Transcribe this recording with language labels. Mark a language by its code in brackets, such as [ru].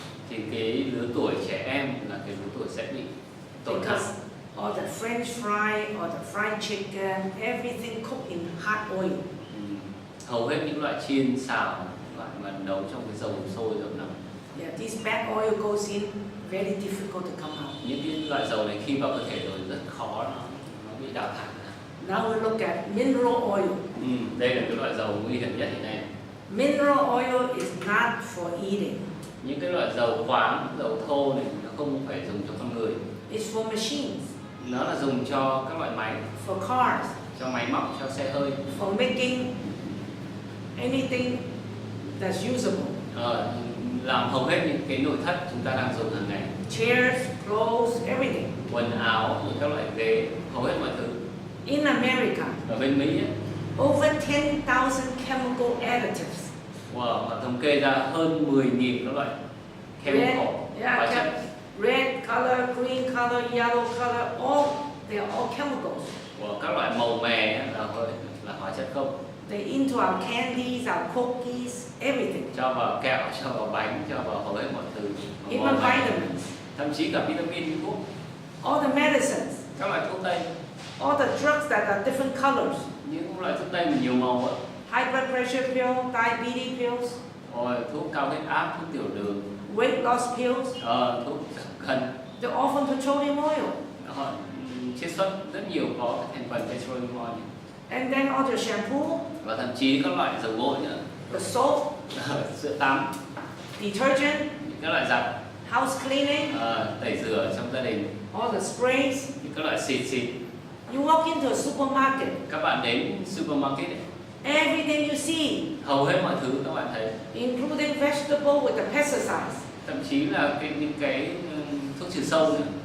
[vi] Thì cái lứa tuổi trẻ em là cái lứa tuổi sẽ bị tổn hại. [en] Because all the French fry or the fried chicken, everything cooked in hot oil. [vi] Hầu hết những loại chiên xào, loại mà nấu trong cái dầu sôi dầu nóng. [en] Yeah, this bad oil goes in, very difficult to come out. [vi] Những cái loại dầu này khi vào cơ thể rồi rất khó nó bị đào thải. [en] Now we look at mineral oil. [vi] Đây là cái loại dầu nguy hiểm nhất hiện nay. [en] Mineral oil is not for eating. [vi] Những cái loại dầu khoáng, dầu thô này nó không phải dùng cho con người. [en] It's for machines. [vi] Nó là dùng cho các loại máy, [en] For cars. [vi] cho máy móc, cho xe hơi. [en] For making anything that's usable. [vi] Làm hầu hết những cái nội thất chúng ta đang dùng hàng ngày. [en] Chairs, clothes, everything. [vi] Quần áo, các loại ghế, hầu hết mọi thứ. [en] In America, [vi] Ở bên Mỹ ấy, [en] over 10,000 chemical additives. [vi] wow, họ thống kê ra hơn 10.000 các loại chemical, hóa chất. [en] Red color, green color, yellow color, they are all chemicals. [vi] Các loại màu mè là hóa chất không. [en] They into our candies, our cookies, everything. [vi] Cho vào kẹo, cho vào bánh, cho vào hầu hết mọi thứ. [en] Even vitamins. [vi] Thậm chí cả vitamin, thuốc. [en] All the medicines. [vi] Các loại thuốc tây. [en] all the drugs that are different colors. [vi] Những loại thuốc tây mà nhiều màu á. [en] High blood pressure pill, diabetes pills, [vi] Rồi thuốc cao huyết áp, thuốc tiểu đường, [en] weight loss pills, [vi] thuốc giảm cân. [en] they're all from petroleum oil. [vi] Họ chiết xuất rất nhiều có thành phần petroleum oil. [en] And then all the shampoo, [vi] Và thậm chí các loại dầu gội nữa, [en] the soap, [vi] sữa tắm, [en] detergent, [vi] các loại giặt, [en] house cleaning, [vi] tẩy rửa trong gia đình, [en] all the sprays. [vi] các loại xịt. [en] You walk into a supermarket, [vi] Các bạn đến supermarket ấy, [en] everything you see, [vi] hầu hết mọi thứ các bạn thấy, [en] including vegetable with the pesticides, [vi] thậm chí là những cái thuốc trừ sâu nữa.